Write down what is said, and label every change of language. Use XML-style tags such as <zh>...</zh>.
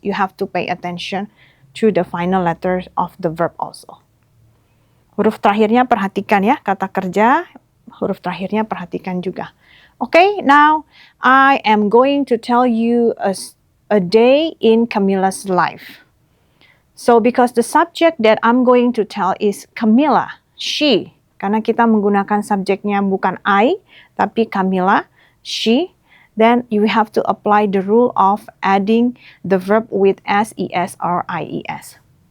<en>You have to pay attention to the final letters of the verb also.</en> <id>Huruf terakhirnya perhatikan ya, kata kerja, huruf terakhirnya perhatikan juga.</id> <en>Okay, now I am going to tell you a day in Camilla's life. So because the subject that I'm going to tell is Camilla, she,</en> <id>karena kita menggunakan subjeknya bukan I, tapi Camilla, she,</id> <en>then you have to apply the rule of adding the verb with SES or IES.</en>